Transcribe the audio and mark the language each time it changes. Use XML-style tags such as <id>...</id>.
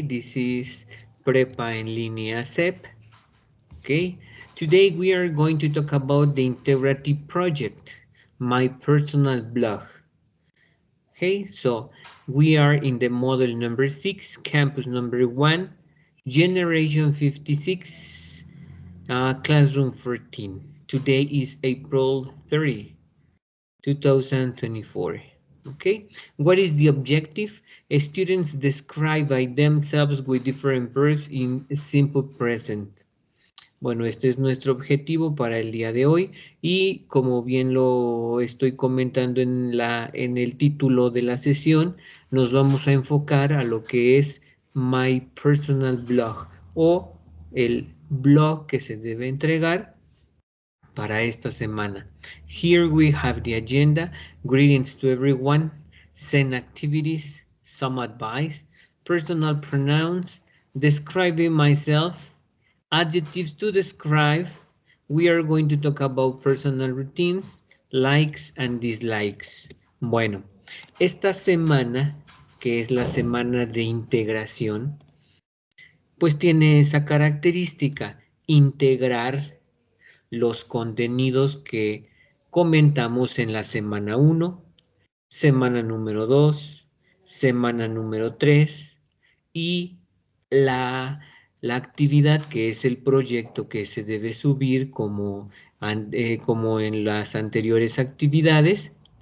<en>This is Prepa en línea CEP. Okay, today we are going to talk about the Integrative Project, my personal blog. Okay, so we are in the model number 6, campus number 1, generation 56, classroom 14. Today is April 30, 2024. Okay, what is the objective? Students describe by themselves with different verbs in simple present.</en> <es>Bueno, este es nuestro objetivo para el día de hoy y como bien lo estoy comentando en el título de la sesión, nos vamos a enfocar a lo que es My Personal Blog o el blog que se debe entregar para esta semana.</es> <en>Here we have the agenda. Greetings to everyone. Send activities, some advice, personal pronouns, describing myself, adjectives to describe. We are going to talk about personal routines, likes and dislikes.</en> <es>Bueno, esta semana, que es la semana de integración, pues tiene esa característica, integrar los contenidos que comentamos en la semana 1, semana número 2, semana número 3 y la, la actividad que es el proyecto que se debe subir como en las anteriores actividades.</es>